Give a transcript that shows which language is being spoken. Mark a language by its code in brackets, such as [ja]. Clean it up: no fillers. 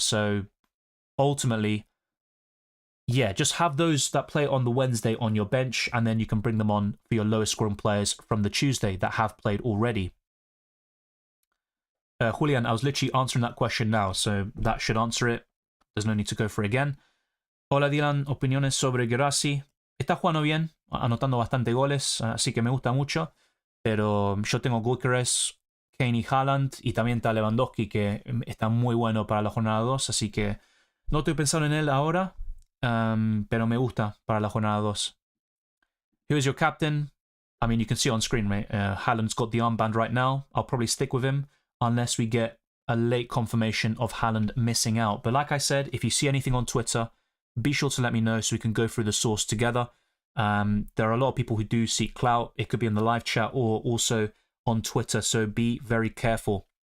[en] So ultimately, yeah, just have those that play on the Wednesday on your bench, and then you can bring them on for your lowest scoring players from the Tuesday that have played already. Julian, I was literally answering that question now, so that should answer it. There's no need to go for it again. [es] Hola, Dylan. Opiniones sobre Guirassy. Está jugando bien, anotando bastante goles, así que me gusta mucho. Pero yo tengo Gyökeres, Kane y Haaland, y también está Lewandowski, que está muy bueno para la jornada 2, así que no estoy pensando en él ahora, pero me gusta para la jornada 2. [en] Who is your captain? I mean, you can see on screen, right? Haaland's got the armband right now. I'll probably stick with him unless we get a late confirmation of Haaland missing out. But like I said, if you see anything on Twitter, be sure to let me know so we can go through the source together. There are a lot of people who do seek clout. It could be in the live chat or also on Twitter, so be very careful.